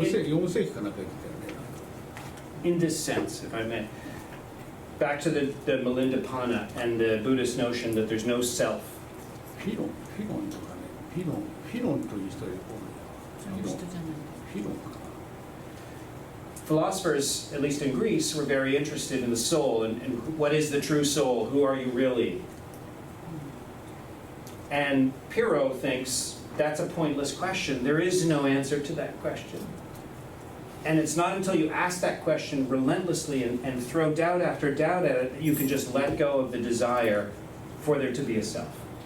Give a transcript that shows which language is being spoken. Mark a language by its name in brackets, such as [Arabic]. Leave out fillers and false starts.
[Japanese] 4世紀かなんか言ってたよね。 [English] In this sense, if I may. Back to the Milindapana and the Buddhist notion that there's no self. [Japanese] フィロンとかね、フィロンという人がいる。フィロンかな。 [English] Philosophers, at least in Greece, were very interested in the soul and what is the true soul? Who are you really? And Pyrrho thinks that's a pointless question. There is no answer to that question. And it's not until you ask that question relentlessly and throw doubt after doubt at it that you can just let go of the desire for there to be a self.